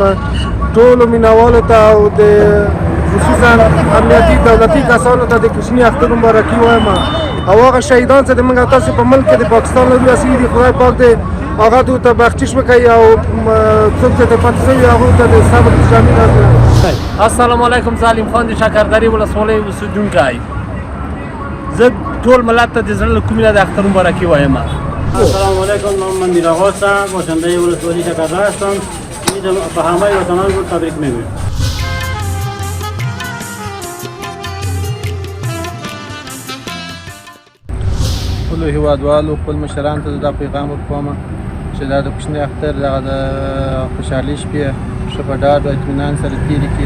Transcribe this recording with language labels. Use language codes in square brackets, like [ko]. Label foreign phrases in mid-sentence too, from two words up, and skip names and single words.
[ps] ټولو مینوالو ته او د خصوصا امنیتي دولتي کسانو ته د کوچني اختر مبارکي وایم او هغه شهیدان چې د موږ تاسو په ملک کې د پاکستان له لوري اسیر دي خدای پاک دې هغه دوی ته بخشش وکړي او څوک چې د پاتې شوي هغوی ته د صبر جامې راکړي. [ar] السلام علیکم. [ps] ظالم خان د شکردرې ولسوالۍ اوسېدونکی. زه ټول ملت ته د زړه له کومې نه د اختر مبارکي وایم. [ar] السلام علیکم. [fa] من منیر آقا هستم، باشنده ولسوالی شکردره هستم. به همه وطنان رو تبریک میگویم. [ps] ټولو هېوادوالو خپل مشرانو ته دا پیغام ورکوم چې دا د کوچني اختر دغه د خوشحالۍ شپې ښه په ډاډ او اطمینان سره تېرې کړي.